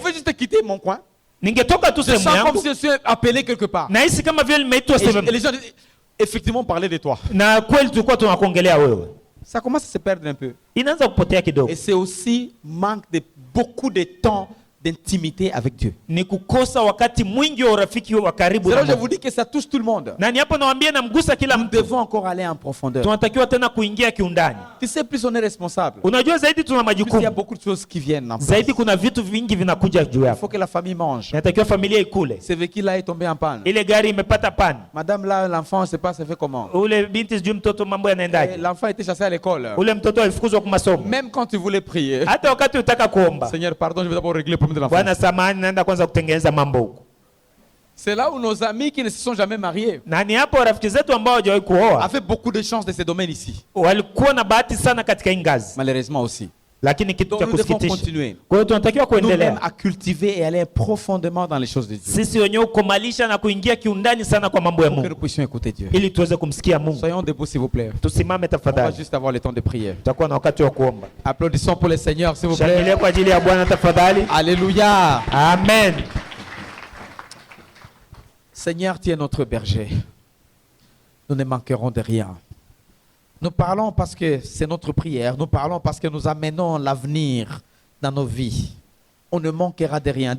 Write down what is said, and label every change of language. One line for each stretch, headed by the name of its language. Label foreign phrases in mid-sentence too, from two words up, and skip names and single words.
French: pouvais juste quitter mon coin.
Swahili: Ningetoka tu
French: Je
Swahili: sehemu
French: sens comme
Swahili: yangu,
French: si je suis appelé quelque part.
Swahili: nahisi kama vile nimeitwa
French: Et
Swahili: sehemu,
French: les gens disent, effectivement, parler de toi.
Swahili: na kweli tulikuwa tunakuongelea wewe.
French: Ça commence à se perdre un peu.
Swahili: Inaanza kupotea kidogo.
French: Et c'est aussi manque de beaucoup de temps d'intimité avec Dieu.
Swahili: Ni kukosa wakati mwingi wa urafiki wa karibu
French: C'est là
Swahili: na
French: où je vous
Swahili: Mungu.
French: dis que ça touche tout le monde.
Swahili: Na ni hapo nawaambia namgusa kila
French: Nous
Swahili: mtu.
French: devons encore aller en profondeur.
Swahili: Tunatakiwa tena kuingia kiundani.
French: Tu sais, plus on est responsable,
Swahili: Unajua zaidi tuna
French: plus il y a
Swahili: majukumu.
French: beaucoup de choses qui viennent en place.
Swahili: Zaidi kuna vitu vingi vinakuja juu
French: Il
Swahili: yako.
French: faut que la famille mange.
Swahili: Inatakiwa familia ikule.
French: Ce véhicule-là est tombé en panne.
Swahili: Ile gari imepata pani.
French: Madame là, l'enfant, on ne sait pas, ça fait comment.
Swahili: Ule binti sijui mtoto mambo
French: Et
Swahili: yanaendaje.
French: l'enfant était chassé à l'école.
Swahili: Ule mtoto alifukuzwa kwa masomo.
French: Même quand tu voulais prier.
Swahili: Hata wakati utaka kuomba,
French: Seigneur, pardon, je vais d'abord régler le problème de l'enfant.
Swahili: Bwana samahani, naenda kwanza kutengeneza mambo huko.
French: C'est là où nos amis qui ne se sont jamais mariés
Swahili: Na ni hapo rafiki zetu ambao hawajawahi kuoa
French: avaient beaucoup de chance de ce domaine ici.
Swahili: walikuwa na bahati sana katika hii ngazi,
French: Malheureusement aussi.
Swahili: lakini kitu
French: Donc
Swahili: cha
French: nous devons
Swahili: kusikitisha.
French: continuer.
Swahili: Kwa hiyo tunatakiwa
French: Nous-mêmes
Swahili: kuendelea
French: à cultiver et aller profondément dans les choses de Dieu.
Swahili: sisi wenyewe kukomalisha na kuingia kiundani sana kwa mambo ya
French: Pour que nous
Swahili: Mungu
French: puissions écouter Dieu.
Swahili: ili tuweze kumsikia Mungu.
French: Soyons debout s'il vous plaît.
Swahili: Tusimame
French: On va
Swahili: tafadhali,
French: juste avoir le temps de prière.
Swahili: tutakuwa na wakati wa kuomba.
French: Applaudissons pour le Seigneur s'il vous plaît.
Swahili: Shangilia kwa ajili ya Bwana tafadhali.
French: Alléluia. Amen. Seigneur, tu es notre berger. Nous ne manquerons de rien. Nous parlons parce que c'est notre prière. Nous parlons parce que nous amenons l'avenir dans nos vies. On ne manquera de rien.